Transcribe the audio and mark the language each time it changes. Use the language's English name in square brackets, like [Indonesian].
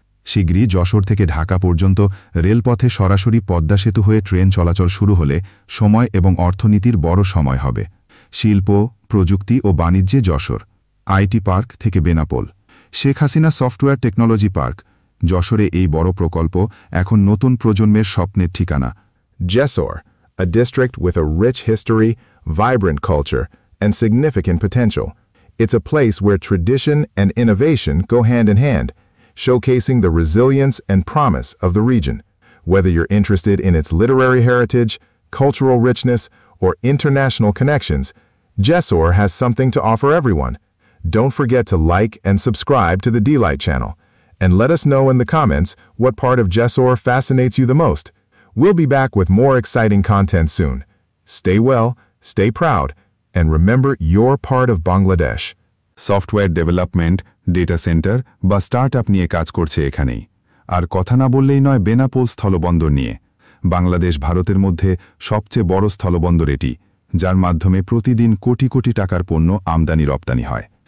[Bangla] শীঘ্রই যশোর থেকে ঢাকা পর্যন্ত রেলপথে সরাসরি পদ্মা সেতু হয়ে ট্রেন চলাচল শুরু হলে সময় এবং অর্থনীতির বড় সময় হবে। শিল্প, প্রযুক্তি ও বাণিজ্যে যশোর। আইটি পার্ক থেকে Benapole. Sheikh Hasina software technology park. যশোরে এই বড় প্রকল্প এখন নতুন প্রজন্মের স্বপ্নের ঠিকানা। [English] Jessore, a district with a rich history, vibrant culture, and significant potential. It's a place where tradition and innovation go hand in hand, showcasing the resilience and promise of the region. Whether you're interested in its literary heritage, cultural richness, or international connections, Jessore has something to offer everyone. Don't forget to like and subscribe to the D-Light channel, and let us know in the comments what part of Jessore fascinates you the most. We'll be back with more exciting content soon. Stay well, stay proud, and remember you're part of Bangladesh. [Bangla] Software development, data centre বা startup নিয়ে কাজ করছে এখানেই। আর কথা না বললেই নয় বেনাপোল স্থলবন্দর নিয়ে। বাংলাদেশ ভারতের মধ্যে সবচেয়ে বড় স্থলবন্দর এটি, যার মাধ্যমে প্রতিদিন কোটি কোটি টাকার পণ্য আমদানি রপ্তানি হয়।